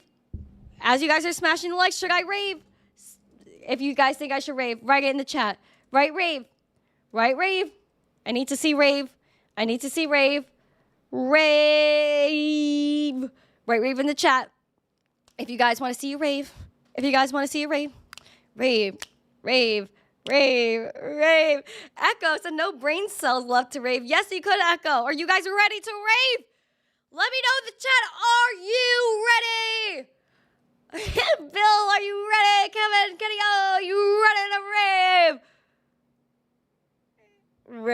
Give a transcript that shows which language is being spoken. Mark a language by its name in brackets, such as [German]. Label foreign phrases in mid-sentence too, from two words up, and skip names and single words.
[English] As you guys are smashing the likes, should I rave? If you guys think I should rave, write it in the chat. Write rave. Write rave. I need to see rave. I need to see rave. Rave. Write rave in the chat. If you guys want to see a rave. If you guys want to see a rave. Rave. Rave. Rave. Rave. Echo said no brain cells left to rave. Yes, you could, Echo. Are you guys ready to rave? Let me know in the chat. Are you ready? Bill, are you ready? Kevin, Kenny, are you ready to rave?